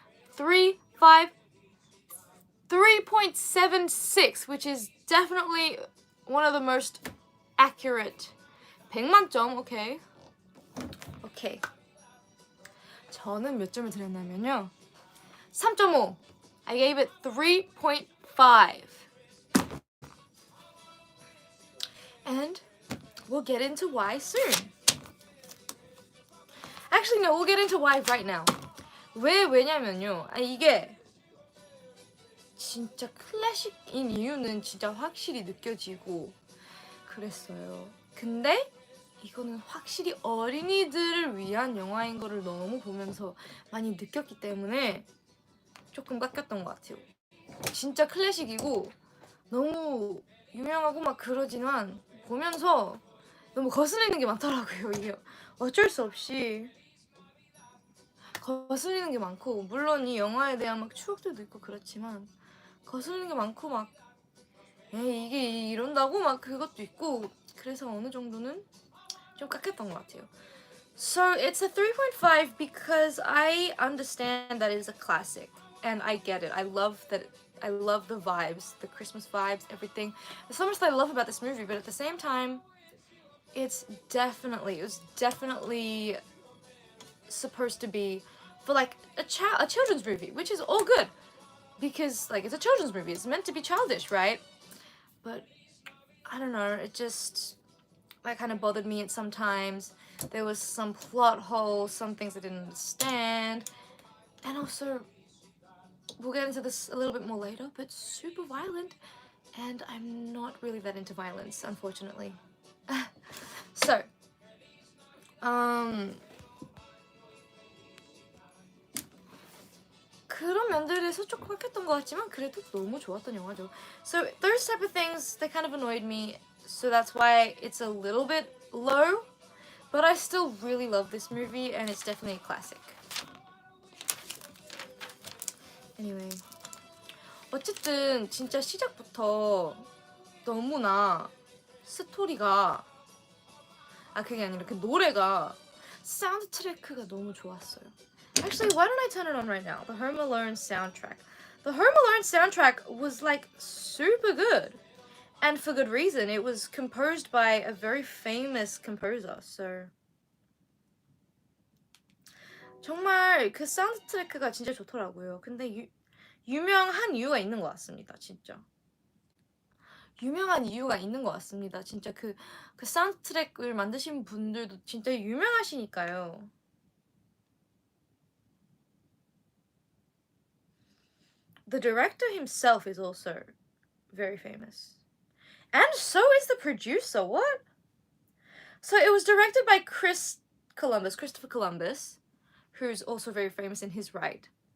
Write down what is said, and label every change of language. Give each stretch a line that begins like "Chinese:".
English: 3, 5, 3.76, which is definitely one of the most accurate.
Korean: 100만점, 오케이. 오케이. 저는 몇 점을 드렸냐면요.
English: 3.5. I gave it 3.5. And we'll get into why soon. Actually, no, we'll get into why right now.
Korean: 왜냐면요. 이게 진짜 클래식인 이유는 진짜 확실히 느껴지고 그랬어요. 근데 이거는 확실히 어린이들을 위한 영화인 거를 너무 보면서 많이 느꼈기 때문에 조금 깎였던 것 같아요. 진짜 클래식이고 너무 유명하고 막 그러지만 보면서 너무 거슬리는 게 많더라고요. 이게 어쩔 수 없이 거슬리는 게 많고, 물론 이 영화에 대한 막 추억들도 있고 그렇지만 거슬리는 게 많고 막 이게 이런다고 막 그것도 있고, 그래서 어느 정도는 좀 깎였던 것 같아요.
English: So it's a 3.5 because I understand that it's a classic and I get it. I love the vibes, the Christmas vibes, everything. There's so much that I love about this movie, but at the same time, it was definitely supposed to be for like a children's movie, which is all good because like it's a children's movie. It's meant to be childish, right? But I don't know, it just that kind of bothered me at sometimes. There was some plot holes, some things I didn't understand, and also we'll get into this a little bit more later, but super violent, and I'm not really that into violence, unfortunately. So
Korean: 그런 면들에서 조금 깎였던 것 같지만 그래도 너무 좋았던 영화죠.
English: So those type of things, they kind of annoyed me. So that's why it's a little bit low. But I still really love this movie and it's definitely a classic. Anyway.
Korean: 어쨌든 진짜 시작부터 너무나 스토리가 그게 아니라 그 노래가 사운드 트래크가 너무 좋았어요.
English: Actually, why don't I turn it on right now? The Home Alone soundtrack. The Home Alone soundtrack was like super good. And for good reason. It was composed by a very famous composer.
Korean: So 정말 그 사운드 트래크가 진짜 좋더라고요. 근데 유명한 이유가 있는 것 같습니다. 진짜. 유명한 이유가 있는 것 같습니다. 진짜 그 사운드 트랙을 만드신 분들도 진짜 유명하시니까요.
English: The director himself is also very famous. And so is the producer. What? So it was directed by Christopher Columbus, who's also very famous in his right.